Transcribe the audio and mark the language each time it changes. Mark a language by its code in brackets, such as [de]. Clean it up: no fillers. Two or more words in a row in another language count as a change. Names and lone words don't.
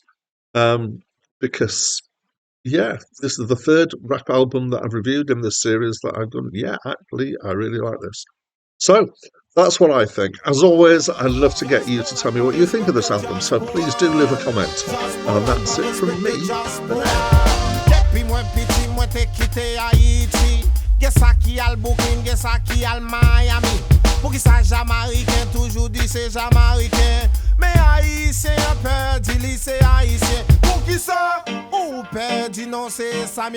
[en] Um, because yeah, this is the third rap album that I've reviewed in this series that I've done. Yeah, actually, I really like this. So that's what I think. As always, I'd love to get you to tell me what you think of this album. So please do leave a comment. And that's it from me for now. [ht] Depi mwen piti mwen te kite Haiti. Gen sa ki al Brooklyn, gen sa ki al Miami. Pou ki sa Jamaican toujou di se Jamaican. Mais Haïtien perdi li se Haïtien. Pou ki sa ou perdi non se Samuel.